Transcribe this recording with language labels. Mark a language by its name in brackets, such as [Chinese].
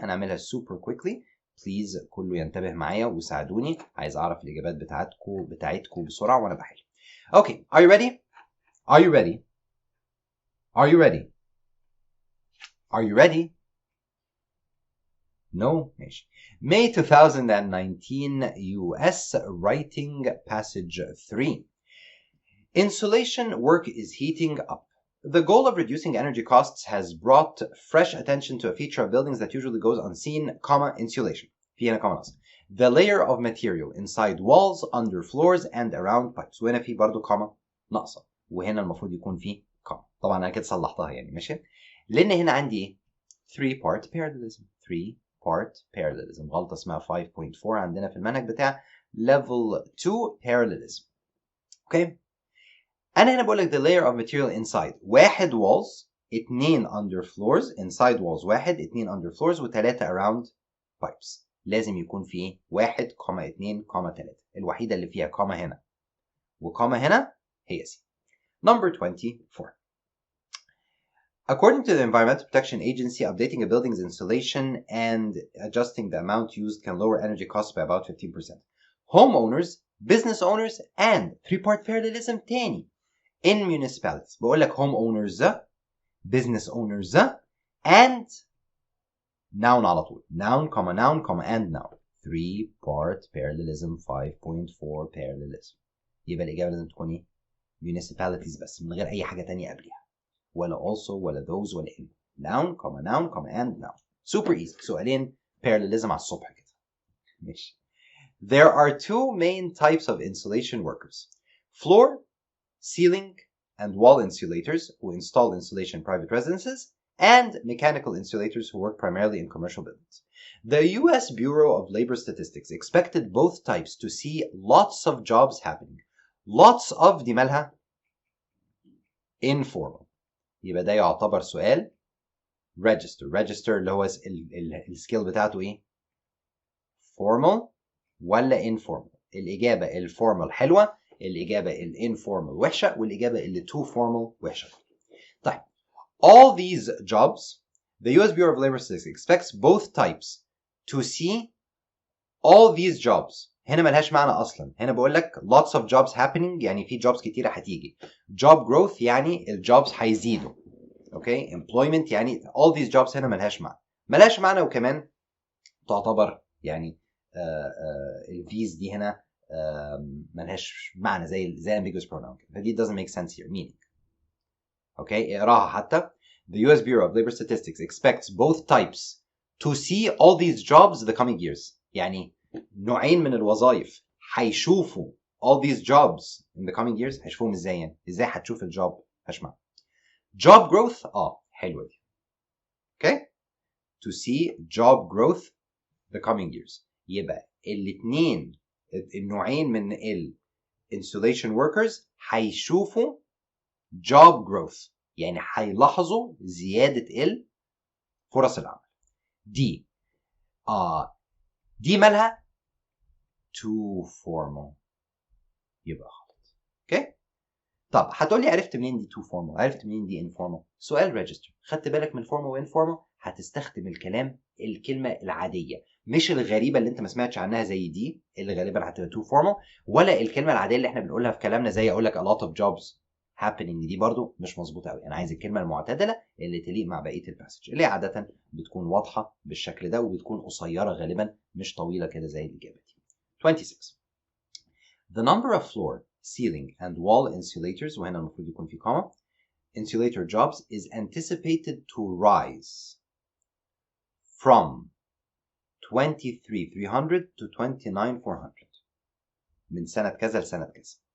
[Arabic] انا اعملها [English] super quickly [Arabic] بليز، كله ينتبه معايا وساعدوني، عايز اعرف الاجابات بتاعتكم بسرعه وانا بحل. [English] Okay, are you ready? Are you ready? Are you ready? Are you ready? No? ماشي. May 2019 US writing passage 3. Insulation work is heating up. The goal of reducing energy costs has brought fresh attention to a feature of buildings that usually goes unseen, insulation. [Arabic] في هنا comma ناقصة. [English] The layer of material inside walls, under floors, and around pipes. [Arabic] وهنا في برضو comma ناقصة. وهنا المفروض يكون في comma. طبعا أنا كده صلحتها يعني، ماشي؟ لأن هنا عندي إيه؟ 3-part parallelism. [English] 3-part parallelism. [Arabic] غلطة اسمها 5.4 عندنا في المنهج بتاع level 2 parallelism. اوكي؟ أنا هنا بقول لك [English] the layer of material inside. 1 walls، 2 under floors. inside walls 1، 2 under floors، و3 around pipes. [Arabic] لازم يكون في 1, 2, 3. الوحيدة اللي فيها كوما هنا وكوما هنا هي سي. [English] Number 24. According to the Environmental Protection Agency, updating a building's insulation and adjusting the amount used can lower energy costs by about 15%. Homeowners, business owners, and 3-part parallelism تاني in municipalities. [Arabic] بقول لك [English] homeowners, business owners, and noun [Arabic] على طول. [English] noun, and noun. 3-part parallelism. 5.4 parallelism. [Arabic] يبقى الإجابة لازم تكون إيه؟ municipalities بس، من غير أي حاجة تانية قبلها. ولا also ولا those ولا in. [English] noun, and noun. super easy. [Arabic] سؤالين parallelism على الصبح كده. ماشي. [English] There are 2 main types of insulation workers. Floor, ceiling, and wall insulators who install insulation in private residences, and mechanical insulators who work primarily in commercial buildings. The US Bureau of Labor Statistics expected both types to see lots of jobs happening. Lots of دي مالها informal. [Arabic] يبقى ده يعتبر سؤال register اللي هو السكيل بتاعته ايه؟ formal ولا informal؟ الإجابة الformal حلوة، الإجابة الinformal وحشة، والإجابة اللي too formal وحشة. طيب. [English] All these jobs, the US Bureau of Labor Statistics expects both types to see all these jobs. [Arabic] هنا ملهاش معنى أصلا. هنا بقول لك [English] lots of jobs happening [Arabic] يعني في jobs كتيرة هتيجي. job growth يعني الجوبز هيزيدوا. اوكي. employment يعني [English] all these jobs [Arabic] هنا ملهاش معنى. ملهاش معنى، وكمان تعتبر يعني الفيز دي هنا ملهاش معنى زي ambiguous pronoun، فدي [English] doesn't make sense here meaning. [Arabic] اوكي اقراها حتى. [English] The US Bureau of Labor Statistics expects both types to see all these jobs the coming years. [Arabic] يعني نوعين من الوظائف هيشوفوا [English] all these jobs in the coming years. [Arabic] هيشوفوهم ازاي يعني؟ ازاي هتشوف الجوب؟ هشمع job growth. حلوة دي. [English] Okay to see job growth the coming years. [Arabic] يبقى الاثنين النوعين من ال installation workers هيشوفوا job growth، يعني هيلاحظوا زيادة فرص العمل. دي دي مالها too formal، يبقى غلط. اوكي طب هتقولي عرفت منين دي too formal؟ عرفت منين دي informal؟ سؤال register. خدت بالك من formal و informal؟ هتستخدم الكلمة العادية، مش الغريبة اللي انت ما سمعتش عنها زي دي اللي غالبا هتبقى too formal، ولا الكلمة العادية اللي احنا بنقولها في كلامنا زي اقول لك [English] a lot of jobs happening. [Arabic] دي برضو مش مظبوطة قوي. انا عايز الكلمة المعتدلة اللي تليق مع بقية الباسج، اللي عادة بتكون واضحة بالشكل ده وبتكون قصيرة غالبا، مش طويلة كده زي الإجابة دي. 26. [English] The number of floor, ceiling and wall insulators، [Arabic] وهنا المفروض يكون في comma، [English] insulator jobs is anticipated to rise from 23,300 to 29,400 [Arabic] من سنة كذا لسنة كذا.